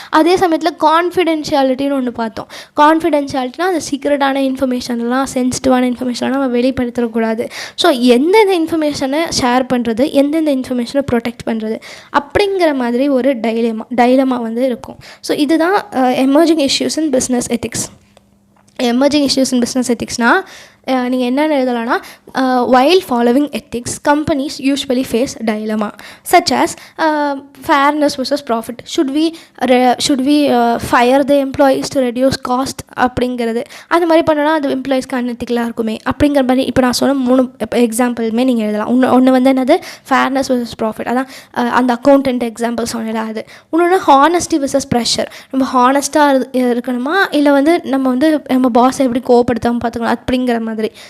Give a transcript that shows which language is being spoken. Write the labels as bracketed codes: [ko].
[ta] அதே சமயத்தில் கான்ஃபிடென்ஷியாலிட்டின்னு ஒன்று பார்த்தோம். கான்ஃபிடென்ஷியாலிட்டினா அந்த சீக்ரெட்டான இன்ஃபர்மேஷன்லாம், சென்சிட்டிவான இன்ஃபர்மேஷன்லாம் நம்ம வெளிப்படுத்தக்கூடாது. ஸோ எந்தெந்த இன்ஃபர்மேஷனை ஷேர் பண்ணுறது, எந்தெந்த இன்ஃபர்மேஷனை ப்ரொடெக்ட் பண்ணுறது அப்படிங்கிற மாதிரி ஒரு டைலமா வந்து இருக்கும். ஸோ இதுதான் emerging issues in business ethics. Emerging issues in business எத்திக்ஸ்னால் நீங்கள் என்னென்ன எழுதலாம்னா, [en] while following ethics companies usually face dilemma such as fairness versus profit. Should we fire the employees to reduce cost [ta] அப்படிங்கிறது. அந்த மாதிரி பண்ணோன்னா அது எம்ப்ளாயீஸ்க்கு அன்எத்திக்கலாக இருக்குமே அப்படிங்கிற மாதிரி இப்போ நான் சொன்ன 3 எக்ஸாம்பிளுமே நீங்கள் எழுதலாம். ஒன்று வந்து என்னது, ஃபேர்னஸ் versus ப்ராஃபிட், அதான் அந்த அக்கௌண்டன்ட் எக்ஸாம்பிள் சொன்னல அது. இன்னொன்று ஹானஸ்டி versus ப்ரெஷர், நம்ம ஹானஸ்ட்டாக இருக்கணுமா இல்லை வந்து நம்ம பாஸை எப்படி கோவப்படுத்தாமல் பார்த்துக்கணும் அப்படிங்கிற மாதிரி.